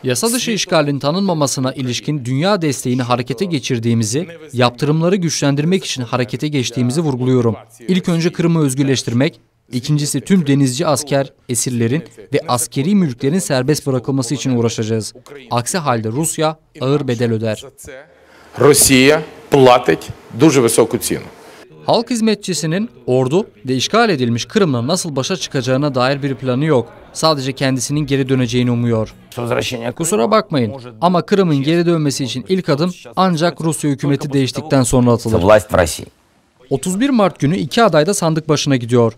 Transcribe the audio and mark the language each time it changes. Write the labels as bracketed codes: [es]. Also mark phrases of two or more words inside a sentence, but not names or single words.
[tr] Yasa dışı işgalin tanınmamasına ilişkin dünya desteğini harekete geçirdiğimizi, yaptırımları güçlendirmek için harekete geçtiğimizi vurguluyorum. İlk önce Kırım'ı özgürleştirmek, ikincisi tüm denizci asker, esirlerin ve askeri mülklerin serbest bırakılması için uğraşacağız. Aksi halde Rusya ağır bedel öder. [uk] Rusya платить дуже високу ціну. [tr] Halk hizmetçisinin ordu ve işgal edilmiş Kırım'la nasıl başa çıkacağına dair bir planı yok. Sadece kendisinin geri döneceğini umuyor. Kusura bakmayın ama Kırım'ın geri dönmesi için ilk adım ancak Rusya hükümeti değiştikten sonra atılır. 31 Mart günü iki aday da sandık başına gidiyor.